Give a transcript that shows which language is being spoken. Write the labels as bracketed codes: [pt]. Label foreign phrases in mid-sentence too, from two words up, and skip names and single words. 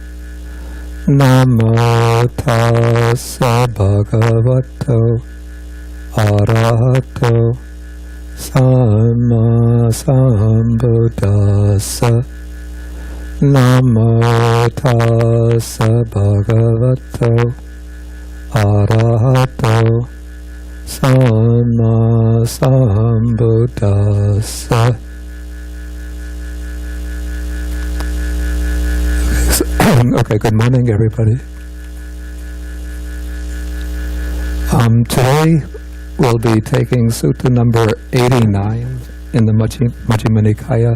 [pi] Namo tassa bhagavato arahato samma sambuddhassa. Namo tassa bhagavato arahato samma sambuddhassa. [en] Okay, good morning, everybody. Today we'll be taking Sutta number 89 in the Majjhima Nikaya.